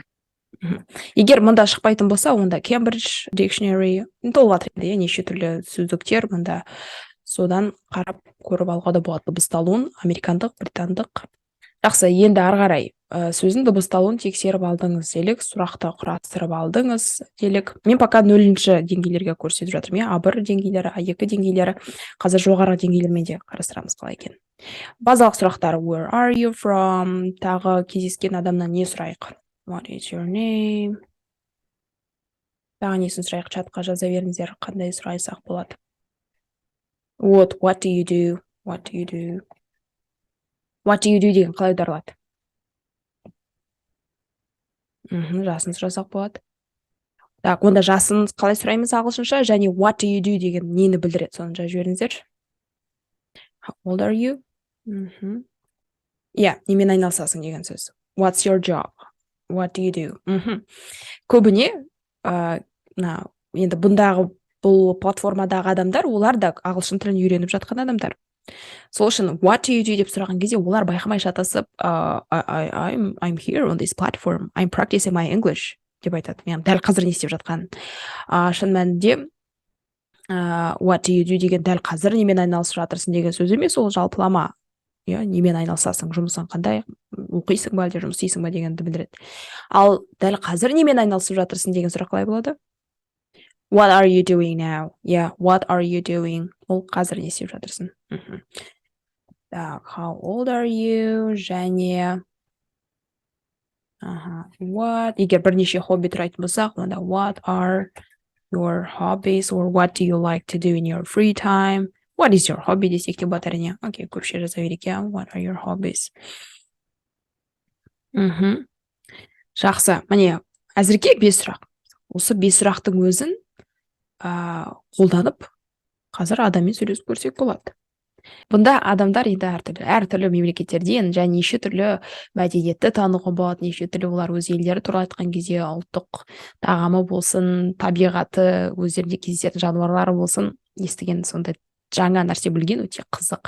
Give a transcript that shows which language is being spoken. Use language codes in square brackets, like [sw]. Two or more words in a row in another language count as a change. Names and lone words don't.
[kk] Егер мұнда шықпайтын болса, онда Cambridge Dictionary толғатыр еді, неше түрлі сөздіктер, мұнда содан қарап көріп алуға да болады дыбысталуын, американдық, британдық. Жақсы, енді ары қарай сөздің дыбысталуын тексеріп алдыңыз делік, сұрақты құрастырып алдыңыз делік. Мен пока 0-ші деңгейлерге көрсетіп жатырмын, A1 деңгейлері, A2 деңгейлері, қазір жоғары деңгейлермен де қарастырамыз қалай екен. Базалық сұрақтар, [en] where are you from? [kk] Тағы кездескен адамнан не сұрайық? [en] What is your name? [kk] Тағы несін сұрайық, чатқа жаза беріңіздер, қандай сұрайсақ болады. [en] What do you do? What do you do [kk] деген қалай аударылады? Жасын сұрасақ болады. Так, онда жасын қалай сұраймыз ағылшынша, және [en] what do you do [kk] деген нені білдіреді, соны жазып жіберіңіздер. [en] How old are you? [kk] Немен айналысасың деген сөз. [en] What's your job? What do you do? [kk] Көбіне, енді бұндағы бұл платформадағы адамдар, олар да ағылшын тілін үйреніп жатқан адамдар. Сол үшін [en] what do you do [kk] деп сұраған кезде олар байқамай шатасып, [en] I'm here on this platform, I'm practicing my English [kk] деп айтады. Мен дәл қазір не істеп жатқанын. Шын мәнінде [en] what do you do [kk] деген дәл қазір немен айналысып жатырсың деген сөз емес, ол жалпылама. Немен айналысасың, жұмысың қандай, оқисың ба әлде жұмыс істейсің ба дегенді білдіреді. Ал дәл қазір немен айналысып жатырсың деген сұрақ қалай болады? [en] What are you doing now? What are you doing? [kk] Ол қазір не істеп жатырсың? Так, [en] how old are you? [kk] Және what? Егер бірнеше хобби тұрайтын болсақ, онда [en] what are your hobbies or what do you like to do in your free time? What is your hobby [kk] десек те болады әрине. Окей, көпше жаза берейік. [en] What are your hobbies? [kk] Жақсы. Міне, әзірге 5 сұрақ. Осы 5 сұрақтың өзін қолданып, қазір адаммен сөйлесіп көрсек болады. Бұнда адамдар енді әртүрлі мемлекеттерден және неше түрлі мәдениетті тануға болады, неше түрлі олар өз елдері туралы айтқан кезде ұлттық тағамы болсын, табиғаты, өздерінде кездесетін жануарлары болсын, естіген сондай жаңа нәрсе білген өте қызық.